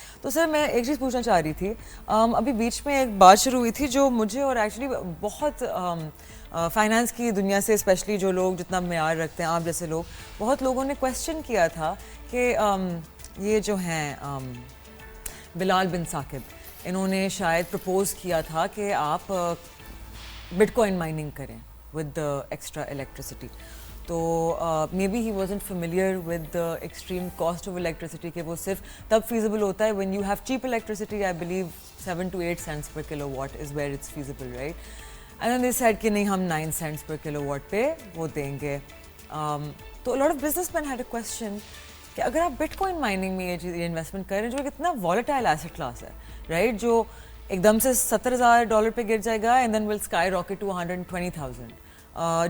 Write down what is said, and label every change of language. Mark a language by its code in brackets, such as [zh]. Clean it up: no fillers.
[ur] تو سر میں ایک چیز پوچھنا چاہ رہی تھی, ابھی بیچ میں ایک بات شروع ہوئی تھی جو مجھے اور ایکچولی بہت فائنانس کی دنیا سے اسپیشلی جو لوگ جتنا معیار رکھتے ہیں آپ جیسے لوگ, بہت لوگوں نے کویسچن کیا تھا کہ یہ جو ہیں بلال بن ثاقب, انہوں نے شاید پرپوز کیا تھا کہ آپ بٹ کوائن مائننگ کریں [en] With extra electricity. تو maybe he wasn't familiar with the extreme cost of electricity [ur] کہ وہ صرف تب فیزیبل ہوتا ہے [en] When you have cheap electricity. I believe 7 to 8 cents per kilowatt is where it's feasible, right? And then they said [ur] کہ نہیں ہم [en] 9 cents per kilowatt [ur] پہ وہ دیں گے. تو [en] a lot of businessmen had a question [ur] کہ اگر آپ بٹ کوائن مائننگ میں یہ انویسٹمنٹ کر رہے ہیں جو ایک اتنا [en] volatile asset class [ur] ہے, رائٹ, جو ایک دم سے $70,000 پہ گر جائے گا [en] and then will skyrocket to [ur] 120,000.